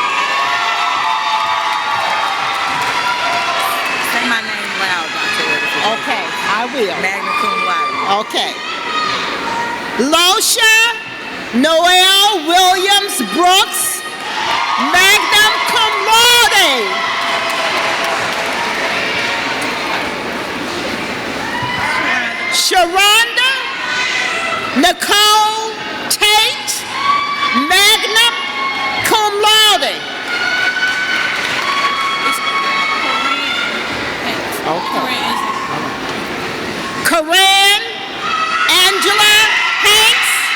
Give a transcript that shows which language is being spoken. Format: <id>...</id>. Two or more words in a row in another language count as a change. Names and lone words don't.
<en>Say my name loud, Dr. Okay, I will.</en> <la>Magna cum laude.</la> <en>Okay. Losha Noel Williams Brooks,</en> <la>magna cum laude.</la> <en>Sharonda Nicole Tate,</en> <la>magna cum laude.</la> <en>Okay. Corinne Angela Hanks.</en>